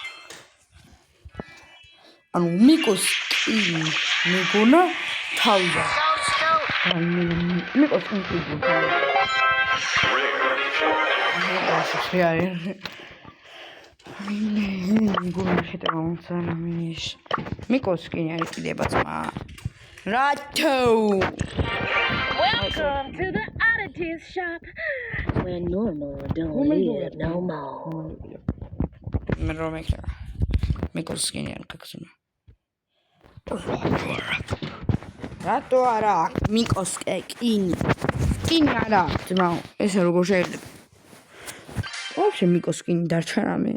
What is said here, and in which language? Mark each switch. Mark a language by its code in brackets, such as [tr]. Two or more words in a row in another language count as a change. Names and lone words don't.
[ka] ანუ მიკოს კი მეგონა თავია. მიკოს კი მიკოს კი არ იყიდება ძმა. რატო? [en] Welcome to the oddities shop, where normal don't live no more. [ka] მე რომ ეხლა მიკოს კი არ გაგზავნა. რატო არა? მიკოს კი არა, ძმა. ესე როგორ შეიძლება? ვაფშე მიკოს კი დარჩა რამე.